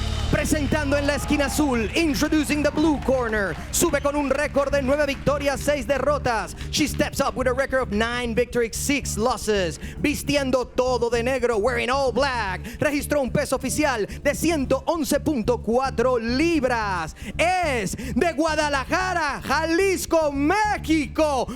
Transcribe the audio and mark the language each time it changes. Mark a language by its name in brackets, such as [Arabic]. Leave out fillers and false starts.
[Spanish] Presentando en la esquina azul, [English] introducing the blue corner. [Spanish] Sube con un récord de 9 victorias, 6 derrotas. [English] She steps up with a record of 9 victories, 6 losses. [Spanish] Vistiendo todo de negro, [English] wearing all black. [Spanish] Registró un peso oficial de 111.4 libras. Es de Guadalajara, Jalisco, México.